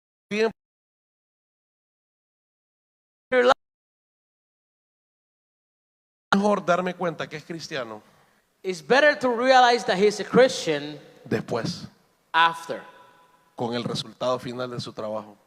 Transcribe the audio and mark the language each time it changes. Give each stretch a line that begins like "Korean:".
Spanish: Bien, mejor darme cuenta que es cristiano
English: It's better to realize that he's a Christian
Spanish: después,
English: after,
Spanish: con el resultado final de su trabajo.